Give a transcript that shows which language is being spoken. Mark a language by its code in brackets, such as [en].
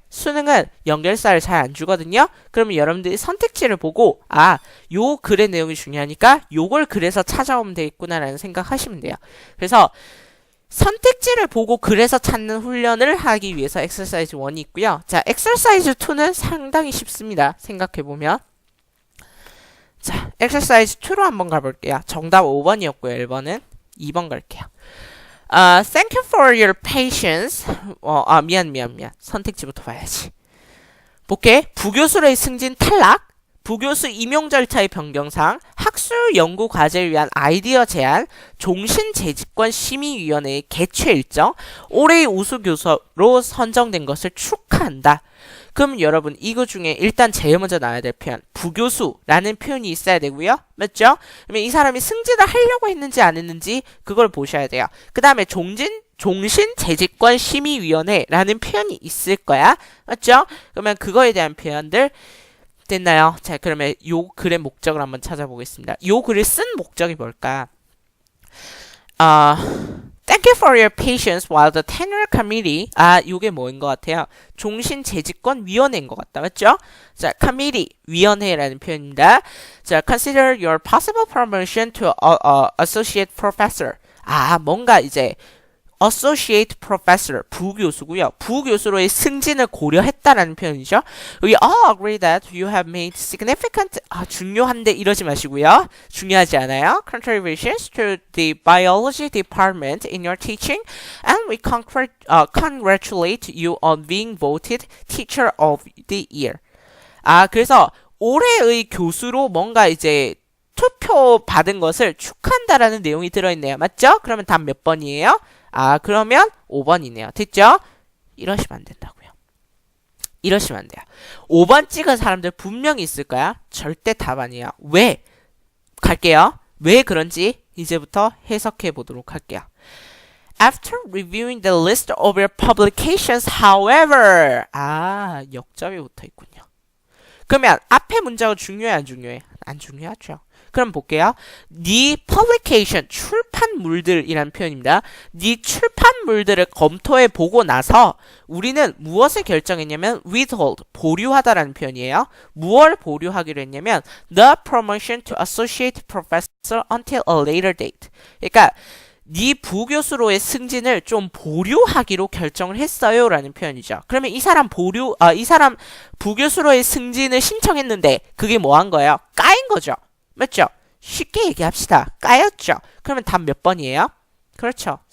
[ko] 수능은 연결사를 잘 안 주거든요. 그러면 여러분들이 선택지를 보고 요 글의 내용이 중요하니까 요걸 그래서 찾아오면 되겠구나라는 생각하시면 돼요. 그래서 선택지를 보고 그래서 찾는 훈련을 하기 위해서 엑서사이즈 1이 있고요. 자, 엑서사이즈 2는 상당히 쉽습니다. 생각해보면. 자, 엑서사이즈 2로 한번 가볼게요. 정답 5번이었고요. 1번은 2번 갈게요. [en] Thank you for your patience. [ko] 미안. 선택지부터 봐야지. 볼게. 부교수로의 승진 탈락, 부교수 임용 절차의 변경상, 학술 연구 과제를 위한 아이디어 제안, 종신재직권 심의위원회의 개최 일정, 올해의 우수 교수로 선정된 것을 축하한다. 그럼 여러분 이거 중에 일단 제일 먼저 나와야 될 표현 부교수라는 표현이 있어야 되고요. 맞죠? 그러면 이 사람이 승진을 하려고 했는지 안 했는지 그걸 보셔야 돼요. 그 다음에 종신재직권 심의위원회라는 표현이 있을 거야. 맞죠? 그러면 그거에 대한 표현들 됐나요? 자, 그러면 요 글의 목적을 한번 찾아보겠습니다. 요 글을 쓴 목적이 뭘까? [en] Thank you for your patience while the tenure committee. [ko] 요게 뭐인 것 같아요? 종신재직권 위원회인 것 같다. 맞죠? 자, committee, 위원회라는 표현입니다. [en] 자, consider your possible promotion to associate professor. [ko] 뭔가 이제 associate professor, 부교수고요. 부교수로의 승진을 고려했다라는 표현이죠. [en] We all agree that you have made significant, [ko] 중요한데 이러지 마시고요. 중요하지 않아요. [en] Contributions to the biology department in your teaching, and we congratulate you on being voted teacher of the year. [ko] 그래서 올해의 교수로 뭔가 이제 투표 받은 것을 축하한다라는 내용이 들어있네요. 맞죠? 그러면 답 몇 번이에요? 그러면 5번이네요. 됐죠? 이러시면 안 된다고요. 이러시면 안 돼요. 5번 찍은 사람들 분명히 있을 거야. 절대 답 아니에요. 왜? 갈게요. 왜 그런지 이제부터 해석해 보도록 할게요. [en] After reviewing the list of your publications, however. [ko] 역점이 붙어 있군요. 그러면 앞에 문자가 중요해, 안 중요해? 안 중요하죠. 그럼 볼게요. 네 publication, 출판물들이란 표현입니다. 네 출판물들을 검토해 보고 나서 우리는 무엇을 결정했냐면 withhold, 보류하다라는 표현이에요. 무엇을 보류하기로 했냐면 [en] the promotion to associate professor until a later date. [ko] 그러니까 네 부교수로의 승진을 좀 보류하기로 결정을 했어요 라는 표현이죠. 그러면 이 사람 부교수로의 승진을 신청했는데 그게 뭐 한 거예요? 까인 거죠. 맞죠? 쉽게 얘기합시다. 까였죠? 그러면 답 몇 번이에요? 그렇죠.